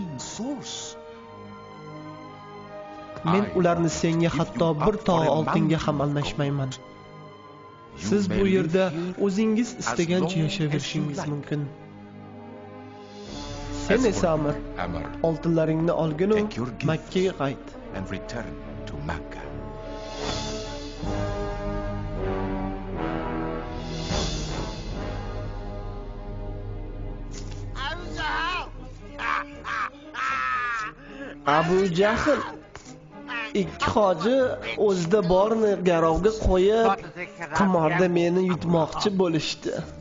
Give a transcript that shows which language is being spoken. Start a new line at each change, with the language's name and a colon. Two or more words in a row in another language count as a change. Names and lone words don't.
Uzbek: Men ularni senga hatto bir tog' oltinga ham almashmayman. Siz bu yerda o'zingiz istagancha yashayverishingiz mumkin. Sen esa Amr, oltinlaringni olginu Makkaga qayt.
English: And return to Makkah.
Uzbek: Abu Jahl ikki hoji o'zida borni garovga qo'yib, qimorda meni yutmoqchi bo'lishdi.